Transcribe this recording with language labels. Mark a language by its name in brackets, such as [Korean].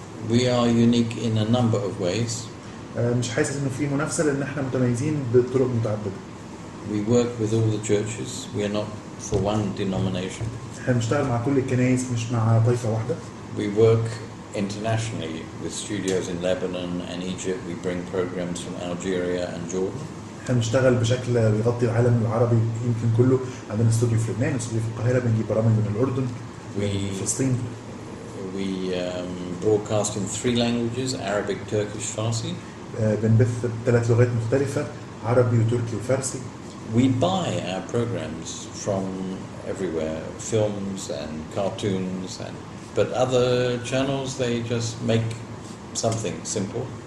[English] We are unique in a number of ways. [Arabic] مش حاسس انه في منافسه لان احنا متميزين بطرق متعدده. [English] We work with all the churches. We are not for one denomination. [Arabic] احنا بنشتغل مع كل الكنائس مش مع طائفه واحده. [English] We work internationally with studios in Lebanon and Egypt. We bring programs from Algeria and Jordan. [Arabic] احنا بنشتغل بشكل بيغطي العالم العربي يمكن كله. عندنا استوديو في لبنان، استوديو في القاهره، بنجيب برامج من الاردن وفلسطين. [English] We broadcast in 3 languages: Arabic, Turkish, Farsi. [Arabic] بنبث ب3 لغات مختلفه: عربي وتركي وفارسي. [English] We buy our programs from everywhere, films and cartoons and But other channels, they just make something simple.